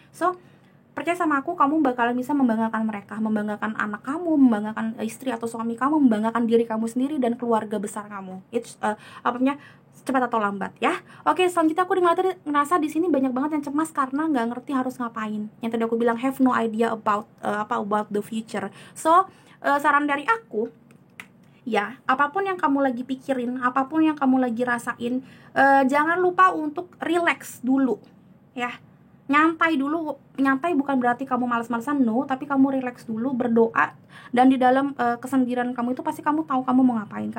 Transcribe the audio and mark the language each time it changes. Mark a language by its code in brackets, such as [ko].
[id] So percaya sama aku, kamu bakalan bisa membanggakan mereka, membanggakan anak kamu, membanggakan istri atau suami kamu, membanggakan diri kamu sendiri dan keluarga besar kamu. It's cepat atau lambat ya. Oke, selanjutnya aku ngerasa di sini banyak banget yang cemas karena nggak ngerti harus ngapain. Yang tadi aku bilang [en] have no idea about about the future. [id] So saran dari aku ya, apapun yang kamu lagi pikirin, apapun yang kamu lagi rasain, jangan lupa untuk relax dulu ya. Nyantai dulu. Nyantai bukan berarti kamu malas-malasan, no, tapi kamu relax dulu, berdoa, dan di dalam kesendirian kamu itu pasti kamu tahu kamu mau ngapain.